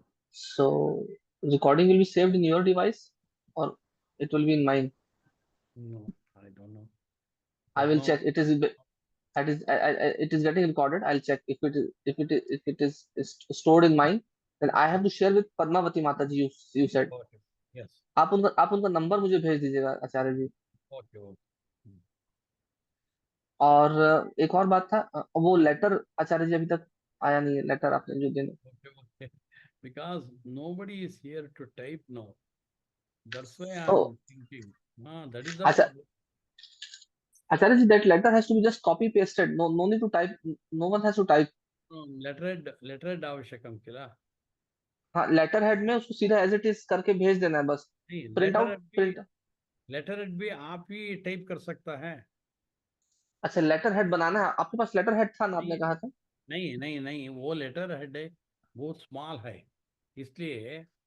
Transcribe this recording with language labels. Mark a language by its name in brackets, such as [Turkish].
[English] So, recording will be saved in your device or it will be in mine? No, I don't know. I will check. It is getting recorded. I'll check if it is stored in mine. Then I have to share with Padmavati Mata ji. You said. Okay. Yes. [Hindi] आप उनका number मुझे भेज दीजिएगा आचार्य जी. [English] Okay. [Hindi] और एक और बात था वो लेटर आचार्य जी अभी तक आया नहीं है लेटर आपने जो देना. [English] Okay. Because nobody is here to type now. That's why I'm thinking. That is the problem. Acharya ji, that letter has to be just copy pasted. No need to type. No one has to type. [Sanskrit] Letterhead आवश्यकं किल? [Hindi] हाँ, letter head में उसको सीधा [English] as it is [Hindi] करके भेज देना है बस. [English] print [Hindi] लेटर भी आप ही टाइप कर सकता है. अच्छा, लेटर हेड बनाना है. आपके पास लेटर हेड था ना, आपने कहा था. नहीं, वो लेटर हेड है बहुत स्मॉल है इसलिए.